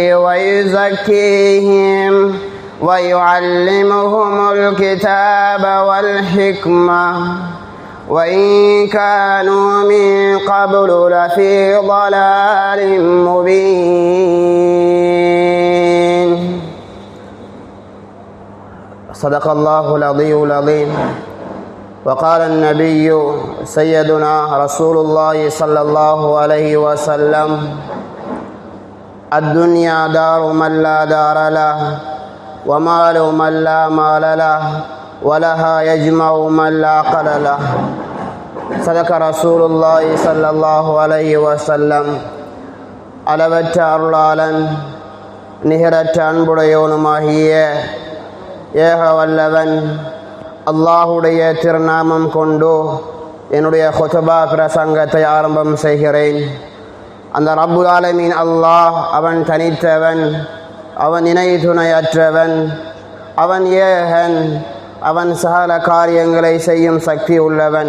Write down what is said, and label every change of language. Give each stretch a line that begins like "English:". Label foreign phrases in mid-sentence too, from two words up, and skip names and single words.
Arabic: ويزكيهم ويعلمهم الكتاب والحكمة وإن كانوا من قبل لفي ضلال مبين صدق الله العلي العظيم وقال النبي سيدنا رسول الله صلى الله عليه وسلم الدنيا دار من لا دار له ومال من لا مال له ولها يجمع من لا عقل له صدق رسول الله صلى الله عليه وسلم
Tamil: அளவற்ற அருளாளன் நிகரற்ற அன்புடையவனுமாகிய ஏக வல்லவன் அல்லாஹுடைய திருநாமம் கொண்டு என்னுடைய ஹுத்பா பிரசங்கத்தை ஆரம்பம் செய்கிறேன். அந்த
Arabic: رب العالمين
Tamil: அல்லாஹ் அவன் தனித்தவன், அவன் இணை துணையற்றவன், அவன் ஏகன், அவன் சகல காரியங்களை செய்யும் சக்தி உள்ளவன்.